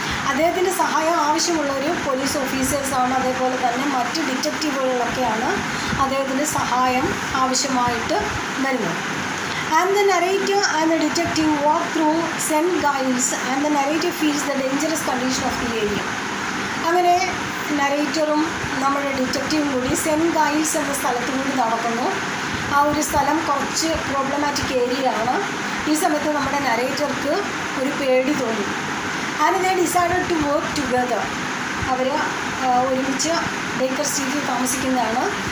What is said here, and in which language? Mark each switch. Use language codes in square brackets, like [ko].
[ml] അദ്ദേഹത്തിൻ്റെ സഹായം ആവശ്യമുള്ള ഒരു പോലീസ് ഓഫീസേഴ്സാണ്, അതേപോലെ തന്നെ മറ്റ് ഡിറ്റക്റ്റീവുകളിലൊക്കെയാണ് അദ്ദേഹത്തിൻ്റെ സഹായം ആവശ്യമായിട്ട് വരുന്നത്. [en] And the narrator and the detective walk through St. Giles and the narrator feels the dangerous condition of the area. [ml] അങ്ങനെ നറേറ്ററും നമ്മുടെ ഡിറ്റക്റ്റീവും കൂടി സെൻറ്റ് ഗൈൽസ് എന്ന സ്ഥലത്തു കൂടി നടക്കുന്നു. ആ ഒരു സ്ഥലം കുറച്ച് പ്രോബ്ലമാറ്റിക് ഏരിയ ആണ്. ഈ സമയത്ത് നമ്മുടെ നറേറ്റർക്ക് ഒരു പേടി തോന്നി. [en] And they decided to work together. [ml] അവർ ഒരുമിച്ച് ബേക്കർ സ്ട്രീറ്റിൽ താമസിക്കുന്നതാണ്.